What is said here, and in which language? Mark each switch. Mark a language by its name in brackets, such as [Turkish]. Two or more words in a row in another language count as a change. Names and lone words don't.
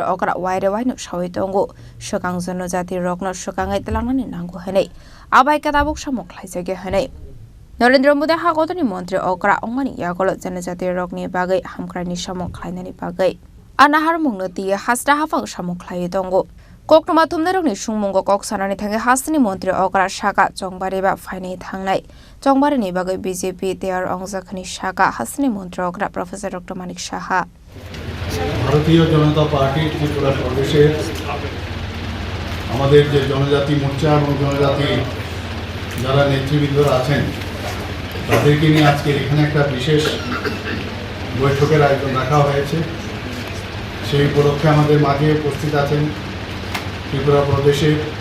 [Turkic languages] okra waire waino sawi tongo shokang janjati rokno shokangai telangnani nango henei abai katabok samong khlaijage henei Narendra Modi hakotoni montre okra ongmani yakolo janjati rokni bagai hamkrani samong khlainani bagai anahar mungnoti hasra hafang samong khlai tongo koknoma thumna rokni sungmungo kok sanani thange hasni montre okra shaka jongbari ba faini thangnai jongbari ni bagai BJP tear ongjakhani shaka hasni montre okra Professor Dr. Manik Saha [Bangla] ভারতীয় জনতা পার্টি ত্রিপুরা প্রদেশের আমাদের যে জনজাতি মোর্চা এবং জনজাতি যারা নেতৃবৃন্দরা আছেন তাদেরকে নিয়ে আজকে এখানে একটা বিশেষ বৈঠকের আয়োজন রাখা হয়েছে সেই উপলক্ষে আমাদের মাঝে উপস্থিত আছেন ত্রিপুরা প্রদেশের